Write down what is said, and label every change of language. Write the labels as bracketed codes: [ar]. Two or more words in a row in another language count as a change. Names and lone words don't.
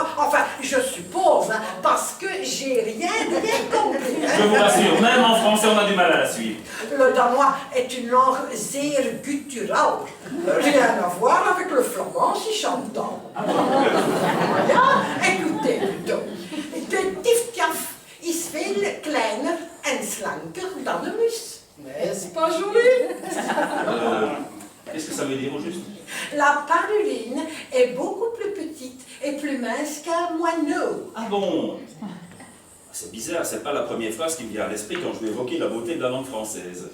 [fr] Enfin, je suppose, hein, parce que j'ai rien compris. Je vous rassure, même en français, on a du mal à la suivre. Le danois est une langue zeer gutturale. Rien à voir avec le flamand si chantant. Ja, écoutez plutôt. [nl] De Tifkaf is veel kleiner en slanker dan de mus. [fr] N'est-ce pas joli? Qu'est-ce que ça veut dire au juste? La paruline est beaucoup plus petite et plus mince qu'un moineau. Ah bon? C'est bizarre, c'est pas la première phrase qui me vient à l'esprit quand je vais évoquer la beauté de la langue française.